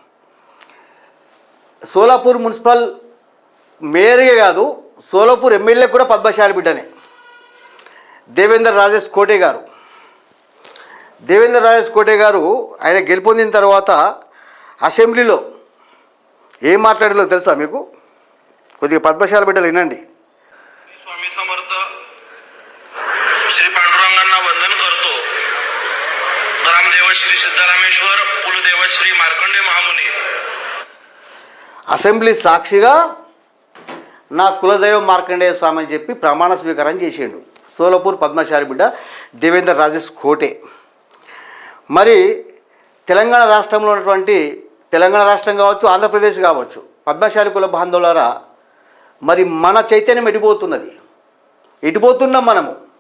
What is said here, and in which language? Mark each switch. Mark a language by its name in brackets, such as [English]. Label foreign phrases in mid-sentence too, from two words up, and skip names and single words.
[Telugu] సోలాపూర్ మున్సిపల్ మేయర్గా కాదు, సోలాపూర్ ఎమ్మెల్యే కూడా పద్మశాలి బిడ్డనే. దేవేంద్ర రాజేష్ కోటే గారు ఆయన గెలుపొందిన తర్వాత అసెంబ్లీలో ఏం మాట్లాడాలో తెలుసా మీకు? కొద్దిగా పద్మశాలి బిడ్డలు వినండి. [Marathi] स्वामी समर्थ श्री पांडुरंगांना वंदन करतो. ग्रामदेव श्री सिद्धरामेश्वर, कुलदेव श्री मार्कंडे महामुनी. [Telugu] అసెంబ్లీ సాక్షిగా నా కులదైవం మార్కండేయ స్వామి అని చెప్పి ప్రమాణ స్వీకారం చేసిండు సోలాపూర్ పద్మశాలి బిడ్డ దేవేంద్ర రాజేష్ కోటే. మరి తెలంగాణ రాష్ట్రంలో ఉన్నటువంటి, తెలంగాణ రాష్ట్రం కావచ్చు, ఆంధ్రప్రదేశ్ కావచ్చు, పద్మశాలి కుల బాంధవులారా, మరి మన చైతన్యం ఎటుపోతున్నాం మనము?